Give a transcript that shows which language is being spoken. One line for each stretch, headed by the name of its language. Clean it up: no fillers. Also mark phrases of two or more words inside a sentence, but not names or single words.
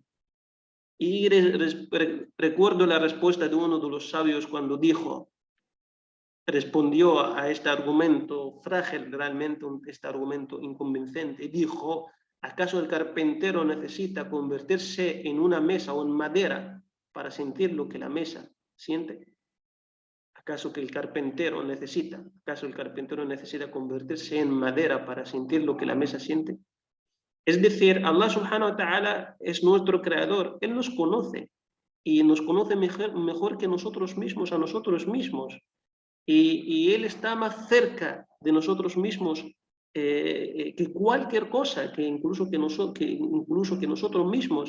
Spanish: Y recuerdo la respuesta de uno de los sabios cuando respondió a este argumento frágil, realmente este argumento inconvincente, y dijo: ¿acaso el carpintero necesita convertirse en una mesa o en madera para sentir lo que la mesa siente? ¿Acaso el carpintero necesita convertirse en madera para sentir lo que la mesa siente? Es decir,
Arabic: الله سبحانه وتعالى
Spanish: es nuestro creador, Él nos conoce y nos conoce mejor que nosotros mismos a nosotros mismos. y Él está más cerca de nosotros mismos que cualquier cosa, que incluso que nosotros mismos.